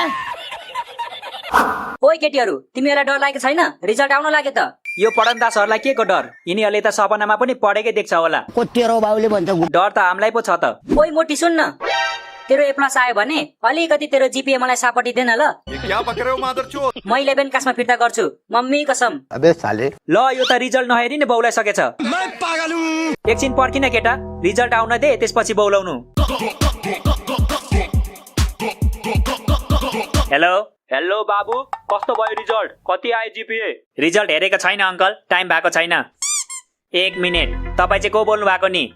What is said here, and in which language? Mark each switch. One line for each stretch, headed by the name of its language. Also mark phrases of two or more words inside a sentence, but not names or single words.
Nepali: ओइ केटीहरू, तिमीहरूलाई डर लागेको छैन? रिजल्ट आउन लाग्यो त। यो पढन्दासहरूलाई के को डर? यिनीहरूले त सपनामा पनि पढेकै देख्छ होला। तेरो बाउले भन्छ डर त हामीलाई पो छ त। ओइ मोटी सुन्न, तेरो A+ आयो भने अलिकति तेरो जीपीए मलाई सापटिदेन ल।
Hindi: ये क्या बक रहे हो मादरचोद?
Nepali: म 11 क्लासमा फिर्ता गर्छु, मम्मी कसम।
Hindi: अबे साले
Nepali: ल यो त रिजल्ट नहेरी नै बौलाई सकेछ।
Hindi: मैं पागल हूँ।
Nepali: एकछिन पर्खिन केटा, रिजल्ट आउन दे, त्यसपछि बौलाउनु। हेलो बाबु, कस्तो भयो रिजल्ट? कति आयो जीपीए? रिजल्ट हेरेको छैन अङ्कल, टाइम भएको छैन। 1 मिनेट, तपाईँ चाहिँ को बोल्नु भएको नि?